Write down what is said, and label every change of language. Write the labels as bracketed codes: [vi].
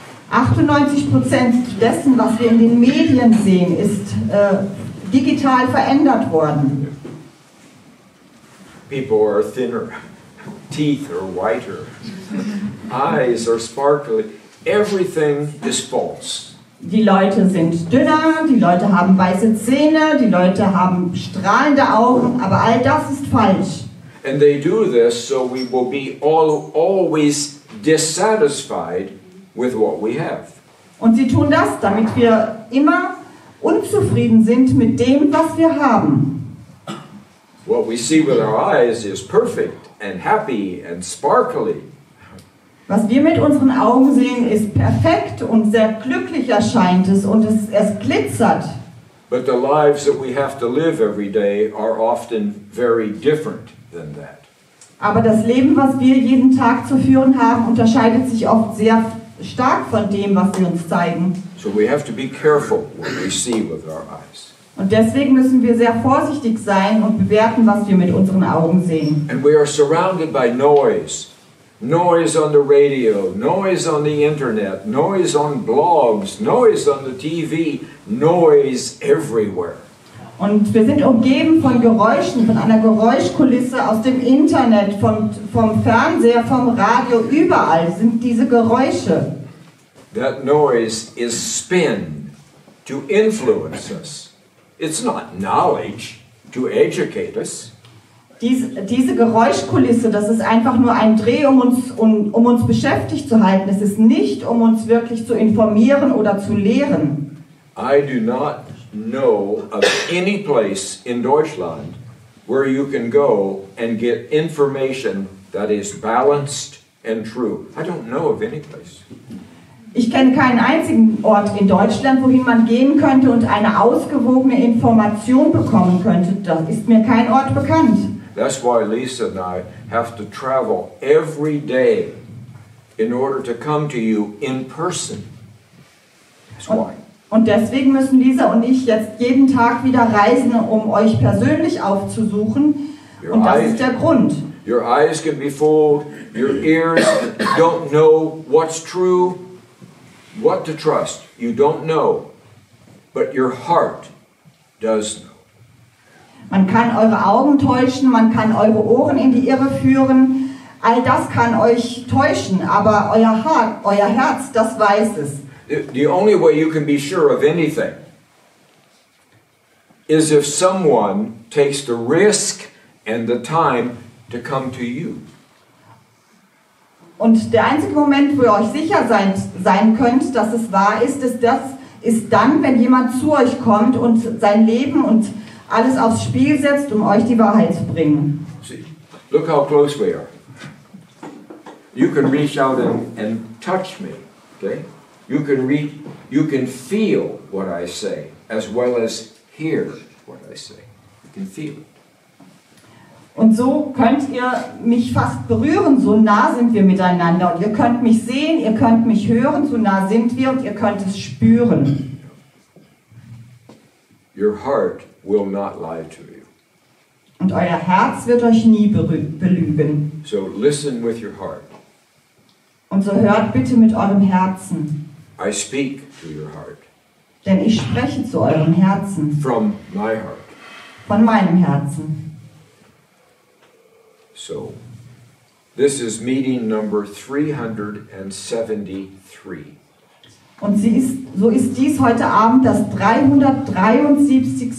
[de] 98% dessen, was wir in den Medien sehen, ist digital verändert worden. [en] People are thinner, teeth are whiter, eyes are sparkly, everything is false. [de] Die Leute sind dünner, die Leute haben weiße Zähne, die Leute haben strahlende Augen, aber all das ist falsch. [en] And they do this so we will be always dissatisfied with what we have. [de] Und sie tun das, damit wir immer unzufrieden sind mit dem, was wir haben. [en] What we see with our eyes is perfect and happy and sparkly. [de] Was wir mit unseren Augen sehen, ist perfekt und sehr glücklich erscheint es und es glitzert. [en] But the lives that we have to live every day are often very different than that. [de] Aber das Leben, was wir jeden Tag zu führen haben, unterscheidet sich oft sehr stark von dem, was sie uns zeigen. [en] So we have to be careful what we see with our eyes. [de] Und deswegen müssen wir sehr vorsichtig sein und bewerten, was wir mit unseren Augen sehen. [en] And we are surrounded by noise. Noise on the radio, noise on the internet, noise on blogs, noise on the TV, noise everywhere. [de] Und wir sind umgeben von Geräuschen, von einer Geräuschkulisse aus dem Internet, vom Fernseher, vom Radio, überall sind diese Geräusche. [en] That noise is spin to influence us. It's not knowledge to educate us. [de] Diese Geräuschkulisse, das ist einfach nur ein Dreh, um uns beschäftigt zu halten. Es ist nicht, um uns wirklich zu informieren oder zu lehren. [en] I do not know of any place in Deutschland where you can go and get information that is balanced and true. I don't know of any place. [de] Ich kenne keinen einzigen Ort in Deutschland, wohin man gehen könnte und eine ausgewogene Information bekommen könnte. Da ist mir kein Ort bekannt. [en] That's why Lisa and I have to travel every day in order to come to you in person. That's why. [de] Und deswegen müssen Lisa und ich jetzt jeden Tag wieder reisen, um euch persönlich aufzusuchen. Und das ist der Grund. [en] Your eyes can be fooled, your ears don't know what's true, what to trust. You don't know, but your heart does know. [de] Man kann eure Augen täuschen, man kann eure Ohren in die Irre führen. All das kann euch täuschen, aber euer Herz, das weiß es. [en] The only way you can be sure of anything is if someone takes the risk and the time to come to you. [de] Und der einzige Moment, wo ihr euch sicher sein könnt, dass es wahr ist, ist dann, wenn jemand zu euch kommt und sein Leben und alles aufs Spiel setzt, um euch die Wahrheit zu bringen. [en] See, look how close we are. You can reach out and touch me, okay? You can feel what I say, as well as hear what I say. You can feel it. [de] Und so könnt ihr mich fast berühren, so nah sind wir miteinander. Und ihr könnt mich sehen, ihr könnt mich hören, so nah sind wir und ihr könnt es spüren. [en] Your heart will not lie to you. [de] Und euer Herz wird euch nie belügen. [en] So listen with your heart. [de] Und so hört bitte mit eurem Herzen. [en] I speak to your heart. [de] Denn ich spreche zu eurem Herzen. [en] From my heart. [de] Von meinem Herzen. [en] So, this is meeting number 373. [de] Und so ist dies heute Abend das 373.